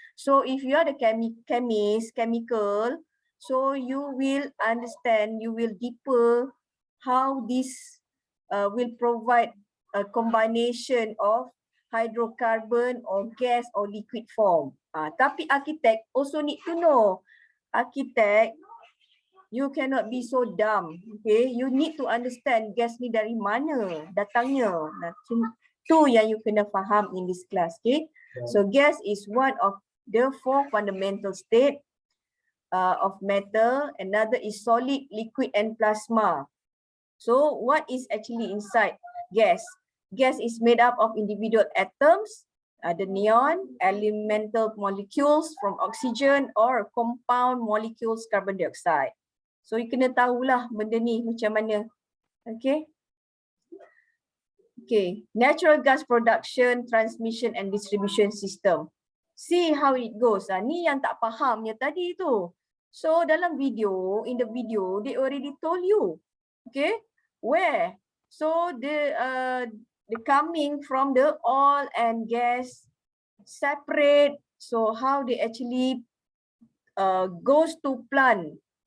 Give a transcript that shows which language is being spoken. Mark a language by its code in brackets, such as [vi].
[en] So if you are the chemical, so you will understand, you will deeper how this will provide a combination of hydrocarbon or gas or liquid form. Tapi architect also need to know. Architect, you cannot be so dumb, okay? You need to understand gas [ms] ni dari mana datangnya. Tu yang [en] you [ms] kena faham [en] in this class, okay? So gas is one of the 4 fundamental state of matter. Another is solid, liquid and plasma. So what is actually inside gas? Gas is made up of individual atoms, the neon, elemental molecules from oxygen or compound molecules carbon dioxide. So you [ms] kena tahulah benda ni macam mana. Okay. Okay. [en] Natural gas production, transmission and distribution system. See how it goes. [ms] Ni yang tak fahamnya tadi tu. [en] So [ms] dalam video, [en] in the video, they already told you. Okay. Where? So the coming from the oil and gas separate. So how they actually goes to plant.